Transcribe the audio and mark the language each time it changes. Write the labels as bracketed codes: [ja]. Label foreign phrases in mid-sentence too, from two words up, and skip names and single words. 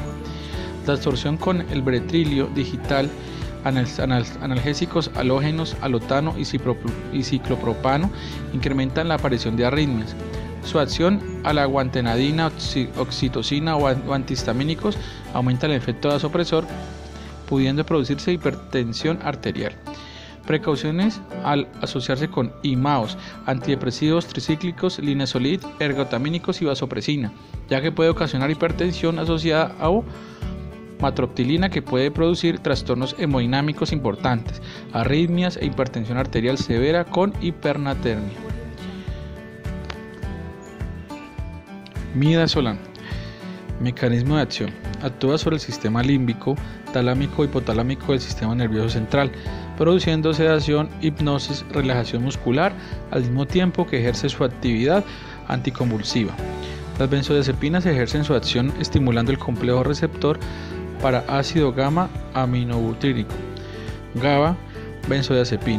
[es] La absorción con el bretilio digital, analgésicos halógenos, alotano y ciclopropano incrementan la aparición de arritmias. Su acción a la guantenadina, oxitocina o antihistamínicos aumenta el efecto vasopresor, pudiendo producirse hipertensión arterial. Precauciones al asociarse con IMAOs, antidepresivos tricíclicos, linezolid, ergotamínicos y vasopresina, ya que puede ocasionar hipertensión asociada a matroptilina, que puede producir trastornos hemodinámicos importantes, arritmias e hipertensión arterial severa con hipernatremia. Midazolam. Mecanismo de acción. Actúa sobre el sistema límbico, talámico e hipotalámico del sistema nervioso central, produciendo sedación, hipnosis, relajación muscular, al mismo tiempo que ejerce su actividad anticonvulsiva. Las benzodiazepinas ejercen su acción estimulando el complejo receptor para ácido gamma aminobutírico, GABA benzodiazepina.